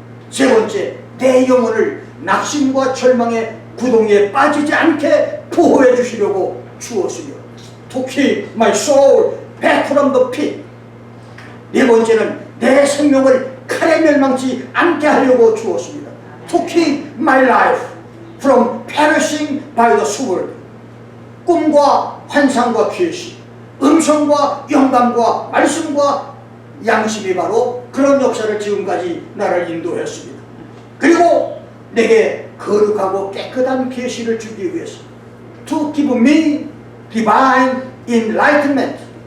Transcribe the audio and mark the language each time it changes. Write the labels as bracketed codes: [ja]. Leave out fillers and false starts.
[ko] 세 번째, 내 영혼을 낙심과 절망의 구덩이에 빠지지 않게 보호해 주시려고 주었으며 [en] To keep my soul back from the pit. [ko] 네 번째는 내 생명을 칼에 멸망치 않게 하려고 주었습니다. [en] To keep my life from perishing by the sword. [ko] 꿈과 환상과 계시, 음성과 영감과 말씀과 양심이 바로 그런 역사를 지금까지 나를 인도했습니다. 그리고 내게 거룩하고 깨끗한 계시를 주기 위해서 [en] To give me divine enlightenment.